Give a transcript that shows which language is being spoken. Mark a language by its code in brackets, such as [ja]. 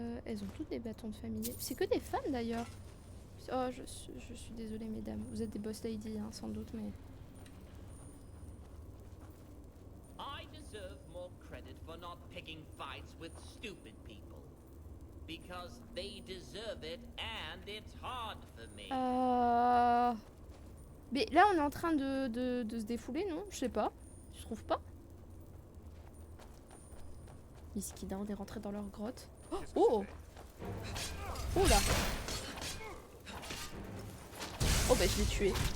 [fr] Elles ont toutes des bâtons de familier. C'est que des femmes d'ailleurs. Oh, je suis désolée mesdames. Vous êtes des boss lady, hein, sans doute, mais... [en] I deserve more credit for not picking fights with stupid people. Because they deserve it and it's hard for me. [fr] Mais là on est en train de se défouler, non? Je sais pas. Je trouve pas. Iskida, on est rentré dans leur grotte. Oh! Oh là! Oh bah je l'ai tué.